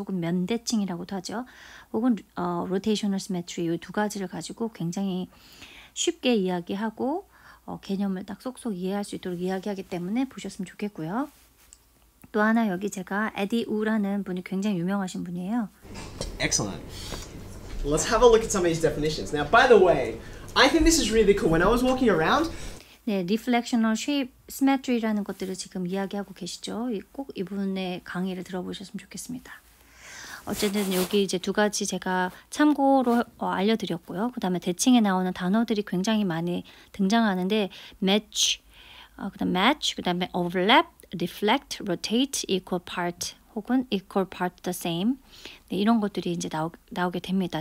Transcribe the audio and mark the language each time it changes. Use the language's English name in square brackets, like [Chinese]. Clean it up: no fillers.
[Korean] 혹은 면 대칭이라고도 하죠. 혹은 rotational symmetry 이 두 가지를 가지고 굉장히 쉽게 이야기하고 개념을 딱 쏙쏙 이해할 수 있도록 이야기하기 때문에 보셨으면 좋겠고요. 또 하나 여기 제가 에디 우라는 분이 굉장히 유명하신 분이에요. [English] Excellent. Let's have a look at some of these definitions. Now, by the way, I think this is really cool. When I was walking around, [Korean] 네, reflectional shape, symmetry라는 것들을 지금 이야기하고 계시죠. 꼭 이분의 강의를 들어보셨으면 좋겠습니다. 어쨌든 여기 이제 두 가지 제가 참고로 알려드렸고요. 그 다음에 대칭에 나오는 단어들이 굉장히 많이 등장하는데 match, 그 다음에 overlap, reflect, rotate, equal part 혹은 equal part the same 네, 이런 것들이 이제 나오게 됩니다.